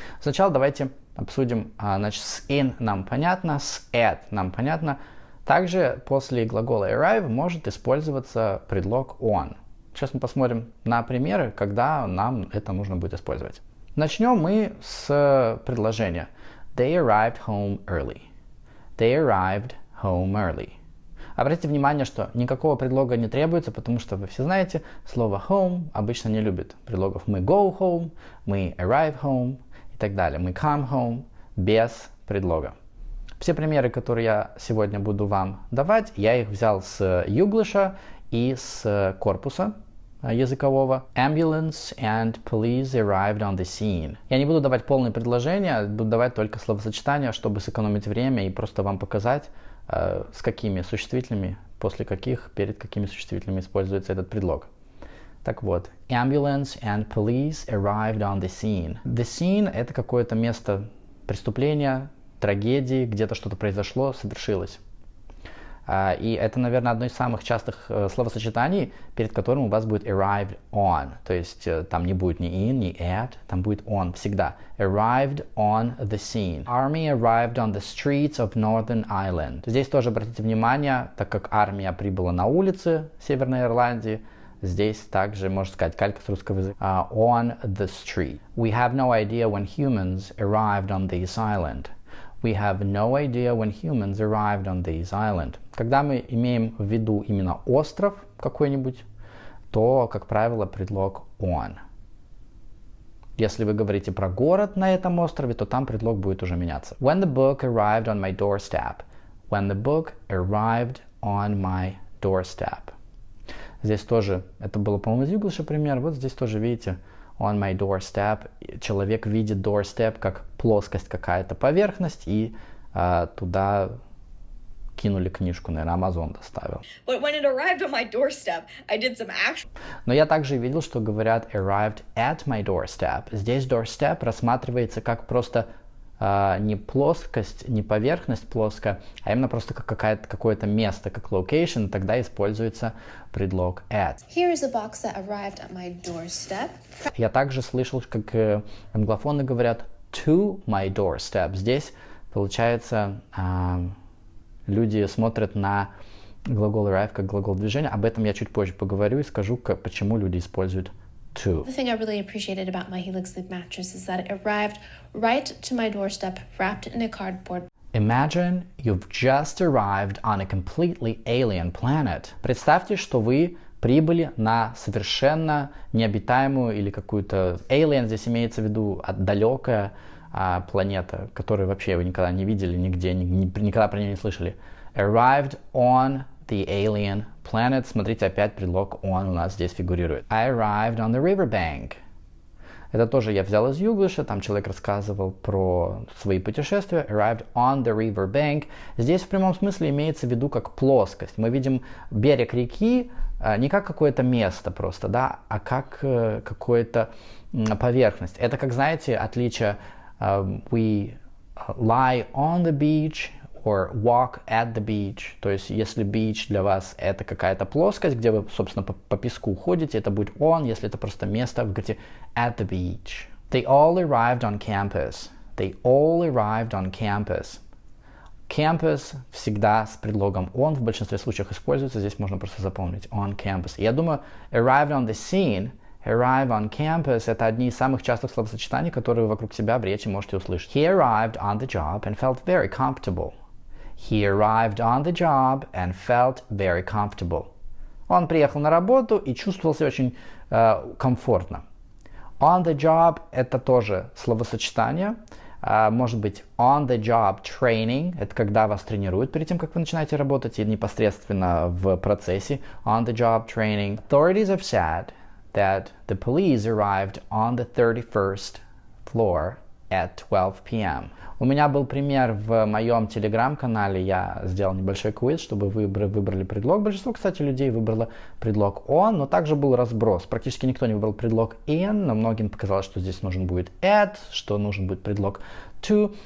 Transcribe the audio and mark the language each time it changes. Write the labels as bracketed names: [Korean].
[Russian] Сначала давайте обсудим, значит, с in нам понятно, с at нам понятно. Также после глагола arrive может использоваться предлог on. Сейчас мы посмотрим на примеры, когда нам это нужно будет использовать. Начнем мы с предложения [English] They arrived home early. They arrived home early. [Russian] Обратите внимание, что никакого предлога не требуется, потому что вы все знаете, слово home обычно не любит предлогов. Мы [English] go home, [Russian] мы [English] arrive home [Russian] и так далее. Мы [English] come home [Russian] без предлога. Все примеры, которые я сегодня буду вам давать, я их взял с Youglish и с корпуса языкового. [English] Ambulance and police arrived on the scene. [Russian] Я не буду давать полные предложения, буду давать только словосочетания, чтобы сэкономить время и просто вам показать, с какими существительными, после каких, перед какими существительными используется этот предлог. Так вот, [English] ambulance and police arrived on the scene. The scene [Russian] — это какое-то место преступления, трагедии, где-то что-то произошло, совершилось. И это, наверное, одно из самых частых словосочетаний, перед которым у вас будет arrived on. То есть там не будет ни in, ни at, там будет on всегда. [English] Arrived on the scene. Army arrived on the streets of Northern Ireland. [Russian] Здесь тоже обратите внимание, так как армия прибыла на улицы Северной Ирландии, здесь также, можно сказать, калька с русского языка. [English] On the street. We have no idea when humans arrived on this island. We have no idea when humans arrived on this island. [Russian] Когда мы имеем в виду именно остров какой-нибудь, то, как правило, предлог on. Если вы говорите про город на этом острове, то там предлог будет уже меняться. [English] When the book arrived on my doorstep. When the book arrived on my doorstep. [Russian] Здесь тоже, это было, по-моему, из Youglish пример. Вот здесь тоже, видите, [English] on my doorstep. [Russian] Человек видит doorstep как плоскость какая-то, поверхность, и туда кинули книжку, наверное, Amazon доставил. [English] But when it arrived on my doorstep, I did some action. [Russian] Но я также видел, что говорят arrived at my doorstep. Здесь doorstep рассматривается как просто не плоскость, не поверхность плоская, а именно просто как какое-то место, как location, тогда используется предлог at. [English] Here is a box that arrived at my doorstep. [Russian] Я также слышал, как англофоны говорят to my doorstep. Здесь, получается, люди смотрят на глагол arrive как глагол движения. Об этом я чуть позже поговорю и скажу, почему люди используют to. [English] The thing I really appreciated about my Helix Sleep mattress is that it arrived right to my doorstep, wrapped in a cardboard. Imagine you've just arrived on a completely alien planet. [Russian] Представьте, что вы прибыли на совершенно необитаемую или какую-то alien, здесь имеется в виду далекая планета, которую вообще вы никогда не видели нигде, никогда про нее не слышали. [English] Arrived on the alien planet. [Russian] Смотрите, опять предлог on у нас здесь фигурирует. [English] I arrived on the riverbank. [Russian] Это тоже я взял из Youglish, там человек рассказывал про свои путешествия. [English] Arrived on the riverbank. [Russian] Здесь в прямом смысле имеется в виду как плоскость. Мы видим берег реки не как какое-то место просто, да, а как какая-то поверхность. Это, как знаете, отличие [English] we lie on the beach or walk at the beach. [Russian] То есть, если beach для вас это какая-то плоскость, где вы, собственно, по песку ходите, это будет on. Если это просто место, вы говорите at the beach. [English] They all arrived on campus. They all arrived on campus. [Russian] Campus всегда с предлогом on, в большинстве случаев используется, здесь можно просто запомнить [English] on campus. [Russian] Я думаю, [English] arrived on the scene, arrive on campus [Russian] — это одни из самых частых словосочетаний, которые вы вокруг себя в речи можете услышать. [English] He arrived on the job and felt very comfortable. He arrived on the job and felt very comfortable. [Russian] Он приехал на работу и чувствовал себя очень комфортно. [English] On the job [Russian] — это тоже словосочетание. Может быть, [English] on the job training [Russian] — это когда вас тренируют перед тем, как вы начинаете работать, и непосредственно в процессе. [English] On the job training. Authorities have said that the police arrived on the 31st floor at 12 p.m. [Russian] У меня был пример в моем телеграм-канале, я сделал небольшой квиз, чтобы вы выбрали предлог. Большинство, кстати, людей выбрало предлог on, но также был разброс. Практически никто не выбрал предлог in, но многим показалось, что здесь нужен будет at, что нужен будет предлог to.